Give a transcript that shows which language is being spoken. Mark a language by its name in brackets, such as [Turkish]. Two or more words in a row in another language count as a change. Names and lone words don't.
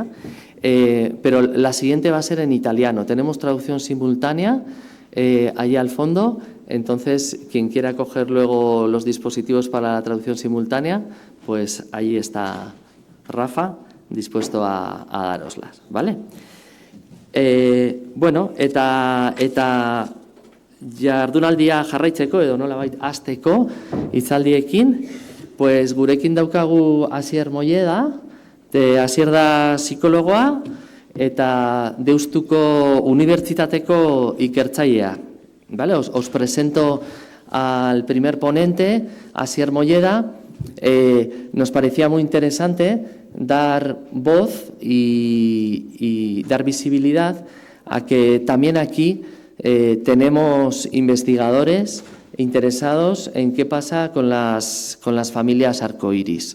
[Spanish] Pero la siguiente va a ser en italiano. Tenemos traducción simultánea allí al fondo, entonces quien quiera coger luego los dispositivos para la traducción simultánea, pues ahí está Rafa, dispuesto a daroslas, ¿vale? [Basque] Bueno, eta jardunaldia jarraitzeko edo nolabait hasteko hitzaldiekin, pues gurekin daukagu Asier Molleda, Asier da psikologoa eta Deustuko Unibertsitateko ikertzailea. [Spanish] ¿Vale? Os presento al primer ponente, Asier Molleda. Nos parecía muy interesante dar voz y dar visibilidad a que también aquí tenemos investigadores interesados en qué pasa con las familias arcoíris.